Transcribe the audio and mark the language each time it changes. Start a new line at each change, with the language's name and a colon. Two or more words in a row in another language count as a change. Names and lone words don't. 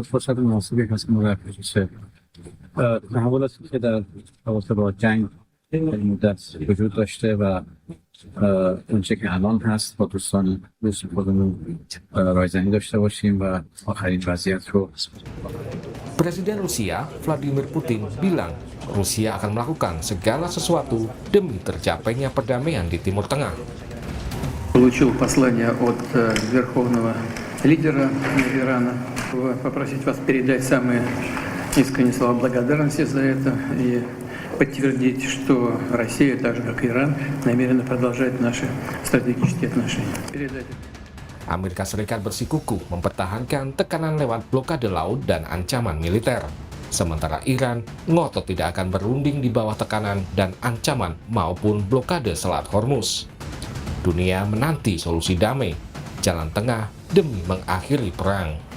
Persian: فرصت مناسبی هست ما در خصوص تحولاتی که در رابطه با جنگ مدت وجود داشته و اونچه که الان هست با دوستان روس خودمون رایزنی داشته باشیم و آخرین وضعیت رو.
Indonesian: Presiden Rusia Vladimir Putin bilang Rusia akan melakukan segala sesuatu demi tercapainya perdamaian di Timur Tengah.
Russian: Получил послание от верховного лидера Ирана, попросить вас передать самые искренние слова благодарности за это и подтвердить, что Россия, так же как и Иран, намерена продолжать наши стратегические отношения.
Indonesian: Amerika Serikat bersikukuh mempertahankan tekanan lewat blokade laut dan ancaman militer. Sementara Iran ngotot tidak akan berunding di bawah tekanan dan ancaman maupun blokade Selat Hormuz. Dunia menanti solusi damai, jalan tengah demi mengakhiri perang.